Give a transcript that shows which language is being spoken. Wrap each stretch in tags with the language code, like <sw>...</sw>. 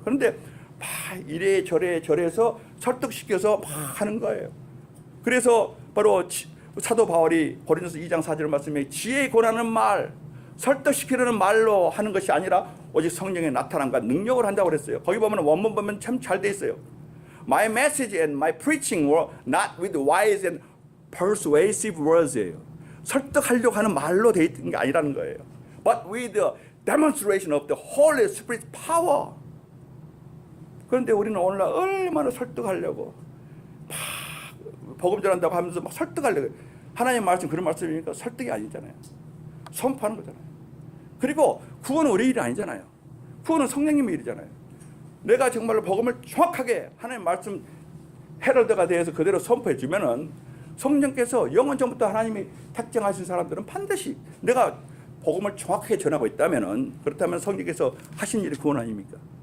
<ko>그런데 막 이래 저래 저래서 설득시켜서 막 하는 거예요. 그래서 바로 사도 바울이 고린도서 2장 4절 말씀에 지혜에 권하는 말, 설득시키려는 말로 하는 것이 아니라 오직 성령의 나타남과 능력을 한다고 그랬어요. 거기 보면 원문 보면 참 잘 돼 있어요.</ko> <en>My message and my preaching were not with wise and persuasive words</en> <ko>예요. 설득하려고 하는 말로 돼 있는 게 아니라는 거예요.</ko> <en>But with the demonstration of the Holy Spirit's power.</en> <ko>그런데 우리는 오늘날 얼마나 설득하려고 막 복음 전한다고 하면서 막 설득하려고. 하나님 말씀 그런 말씀이니까 설득이 아니잖아요. 선포하는 거잖아요. 그리고 구원은 우리 일이 아니잖아요. 구원은 성령님의 일이잖아요. 내가 정말로 복음을 정확하게 하나님 말씀 헤럴드가 되어서 그대로 선포해 주면은 성령께서 영원 전부터 하나님이 택정하신 사람들은 반드시 내가 복음을 정확하게 전하고 있다면은, 그렇다면 성령께서 하신 일이 구원 아닙니까?</ko>